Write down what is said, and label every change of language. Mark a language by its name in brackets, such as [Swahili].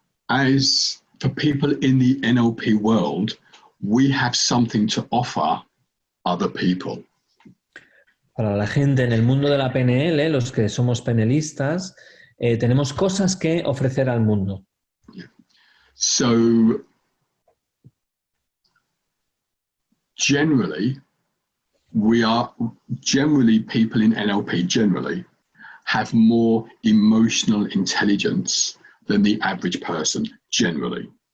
[English] as for people in the NLP world, we have something to offer other people. [Spanish] Para la gente en el mundo de la PNL, los que somos panelistas, tenemos cosas que ofrecer al mundo. [English] So generally, people in NLP generally have more emotional intelligence than the average person, generally.